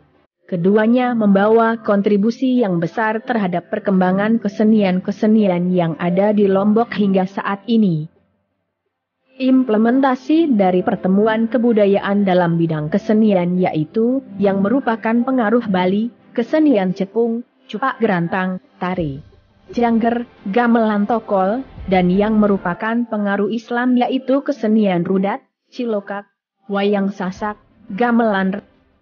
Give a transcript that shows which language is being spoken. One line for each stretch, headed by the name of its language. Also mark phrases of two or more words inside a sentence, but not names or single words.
Indonesian: Keduanya membawa kontribusi yang besar terhadap perkembangan kesenian-kesenian yang ada di Lombok hingga saat ini. Implementasi dari pertemuan kebudayaan dalam bidang kesenian yaitu yang merupakan pengaruh Bali, kesenian Cepung, Cupak Gerantang, Tari, Jangger, Gamelan Tokol, dan yang merupakan pengaruh Islam yaitu kesenian Rudat, Cilokak, Wayang Sasak, Gamelan